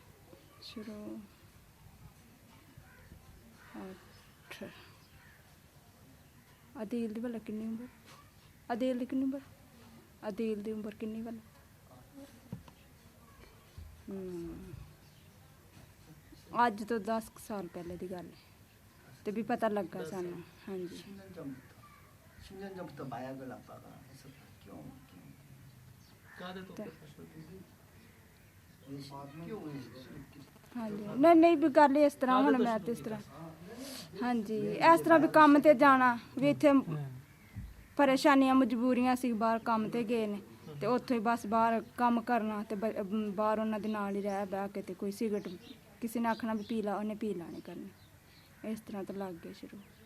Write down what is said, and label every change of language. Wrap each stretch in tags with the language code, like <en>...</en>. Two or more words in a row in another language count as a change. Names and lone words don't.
<pa>ਸ਼ੁਰੂ ਅਦੀਲ ਦੀ ਭਲਾ ਕਿੰਨੀ ਉਮਰ, ਅਦੀਲ ਦੀ ਕਿੰਨੀ ਉਮਰ, ਅਦੀਲ ਦੀ ਉਮਰ ਕਿੰਨੀ ਭਲਾ? ਅੱਜ ਤੋਂ 10 ਸਾਲ ਪਹਿਲੇ ਦੀ ਗੱਲ ਹੈ ਤੇ ਵੀ ਪਤਾ ਲੱਗਾ ਸਾਨੂੰ। ਹਾਂਜੀ</pa> <ko>10년 전부터 마약을 아빠가 했었다.</ko> <pa>क्यों ਕਾਹਦੇ ਤੋਂ ਕੀਤਾ ਸ਼ੁਰੂ? क्यों ਹਾਂਜੀ ਨਹੀਂ ਨਹੀਂ ਵੀ ਗੱਲ ਇਸ ਤਰ੍ਹਾਂ ਹੁਣ ਮੈਂ ਤੇ ਇਸ ਤਰ੍ਹਾਂ ਹਾਂਜੀ ਇਸ ਤਰ੍ਹਾਂ ਵੀ ਕੰਮ ਤੇ ਜਾਣਾ ਵੀ ਇੱਥੇ ਪਰੇਸ਼ਾਨੀਆਂ ਮਜਬੂਰੀਆਂ ਸੀ, ਬਾਹਰ ਕੰਮ ਤੇ ਗਏ ਨੇ ਤੇ ਉੱਥੇ ਹੀ ਬਸ ਬਾਹਰ ਕੰਮ ਕਰਨਾ ਤੇ ਬਾਹਰ ਉਹਨਾਂ ਦੇ ਨਾਲ ਹੀ ਰਹਿ ਬਹਿ ਕੇ ਤੇ ਕੋਈ ਸਿਗਰਟ ਕਿਸੇ ਨੇ ਆਖਣਾ ਵੀ ਪੀ ਲਾ, ਉਹਨੇ ਪੀ ਲਾਣੀ ਕਰਨੀ, ਇਸ ਤਰ੍ਹਾਂ ਤੋਂ ਲੱਗ ਗਏ ਸ਼ੁਰੂ।</pa>